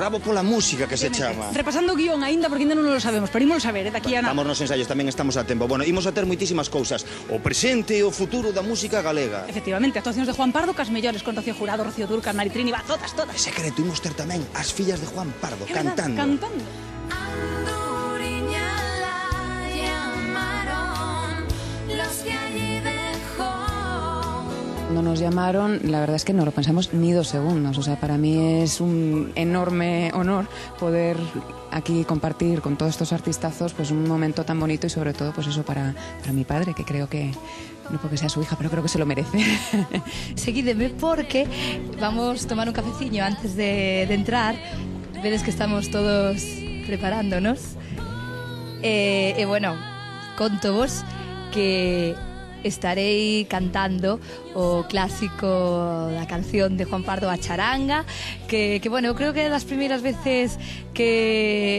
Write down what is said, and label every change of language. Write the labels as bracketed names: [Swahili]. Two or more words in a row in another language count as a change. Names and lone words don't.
[Galician] Bravo pola música que se chama. Repasando o guión aínda, porque ainda non lo sabemos, pero ímolo saber, daqui a nada. Estamos nos ensaios, tamén estamos a tempo. Bueno, imos a ter moitísimas cousas. O presente e o futuro da música galega. Efectivamente, actuacións de Juan Pardo, cas mellores con Rocío Jurado, Rocío Dúrcal, Mari Trini, va, todas. En secreto, imos ter tamén as fillas de Juan Pardo, cantando. Cantando. [Spanish] Cuando nos llamaron, la verdad es que no lo pensamos ni 2 segundos. O sea, para mí es un enorme honor poder aquí compartir con todos estos artistazos pues un momento tan bonito y sobre todo pues eso para mi padre, que creo que, no porque sea su hija, pero creo que se lo merece. [Galician] Seguídeme porque vamos a tomar un cafeciño antes de entrar. Vedes que estamos todos preparándonos. E bueno, conto vos que estarei cantando o clásico da canción de Juan Pardo, A Charanga, que bueno, eu creo que é das primeiras veces que...